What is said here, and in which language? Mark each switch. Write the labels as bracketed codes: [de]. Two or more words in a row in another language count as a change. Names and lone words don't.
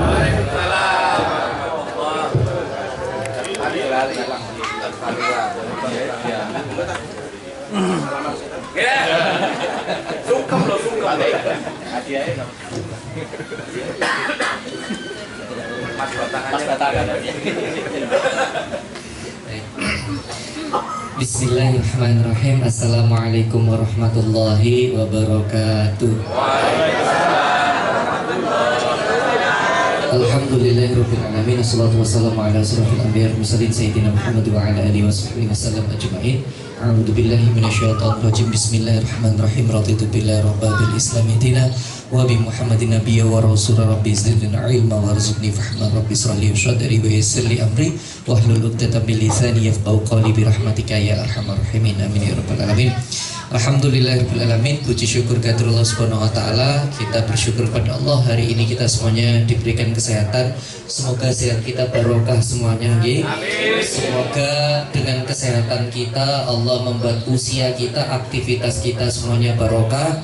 [jv] Sungkem loh, sungkem. Mas batangan. [ar] بسم الله الرحمن الرحيم. السلام عليكم ورحمة الله وبركاته. الحمد لله رب العالمين. والصلاة والسلام على أشرف الأنبياء والمرسلين سيدنا محمد وعلى آله وصحبه وسلم أجمعين. أعوذ بالله من الشيطان الرجيم. بسم الله الرحمن الرحيم. رضيت بالله رب الإسلام دينا وبمحمد نبيا ورسولا رب زدنا علما وارزقني فهما رب اشرح لي صدري ويسر لي أمري واحلل عقدة من لساني يفقهوا قولي برحمتك يا أرحم الراحمين. آمين يا رب العالمين. الحمد لله رب العالمين. [id] Puji syukur kepada Allah [ar] سبحانه وتعالى. [id] Kita bersyukur pada Allah hari ini kita semuanya diberikan kesehatan. Semoga sehat kita barokah semuanya, nggih. Semoga dengan kesehatan kita Allah membuat usia kita, aktivitas kita semuanya barokah.